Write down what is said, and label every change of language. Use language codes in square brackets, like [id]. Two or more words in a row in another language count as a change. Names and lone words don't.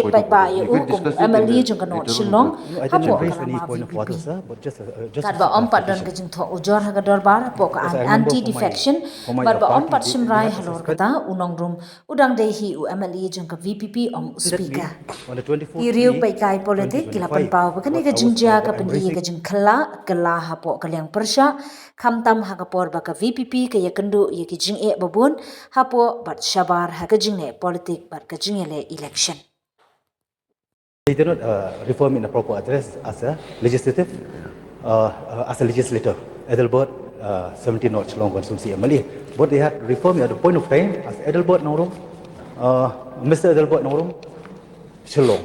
[kha] bat ba ya u kum MLA jung ka North Shillong hapo ka lama VPP kad ba ompat dan ka jung tho ujor ha ka darbar hapo ka [en] anti defection [kha] bar ba ompat simrai halor kata unong room udang dei hi u MLA jung ka VPP ong speaker iriu pai kai politik kilapan pau kani ka jingja ka penhi ka jing khla kala hapo kalyang persha khamtam ha ka por ba ka VPP ka yakandu ye ki jing e babun hapo bat shabar ha ka jing ne politik bat ka jing le election [en] They did not reform in a proper address as a legislative, as a legislator. Adelbert 17 North Shillong Constituency MLA. But they had reformed at the point of time as Adelbert Nongrum, Mr. Adelbert Nongrum Shillong.